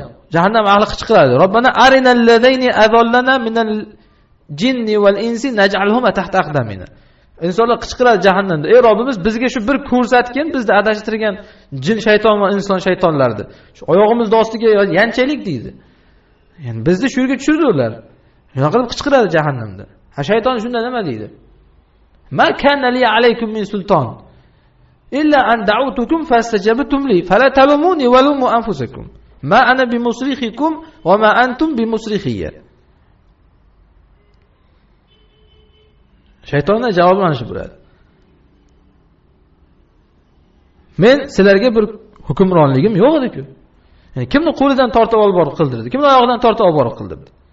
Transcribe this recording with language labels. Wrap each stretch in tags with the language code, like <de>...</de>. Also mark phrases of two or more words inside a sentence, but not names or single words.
<uz>Jahannam ahli qichqiradi.</uz> <ar>ربنا أرنا اللذين أضلانا من الجن والإنس نجعلهما تحت أقدامنا.</ar> <uz>Insonlar qichqiradi jahannamda. Ey Robbimiz, bizga shu bir ko'rsatgin, bizni adashtirgan jin shayton va inson shaytonlarni. Shu oyog'imiz ostiga yanchaylik deydi. Ya'ni bizni shu yerga tushirdi ular. Shunaqa qilib qichqiradi jahannamda. Ha shayton shunda nima deydi?</uz> <ar>ما كان لي عليكم من سلطان إلا أن دعوتكم فاستجبتم لي فلا تلوموني ولوموا أنفسكم ما أنا بمصرخكم وما أنتم بمصرخي.</ar> <uz>Shaytonning javobi mana shu bo'ladi. Men sizlarga bir hukmronligim yo'q edi-ku. Ya'ni kimni qo'lidan tortib olib borib qildirdi, kimni oyog'idan tortib olib borib qildirdi.</uz>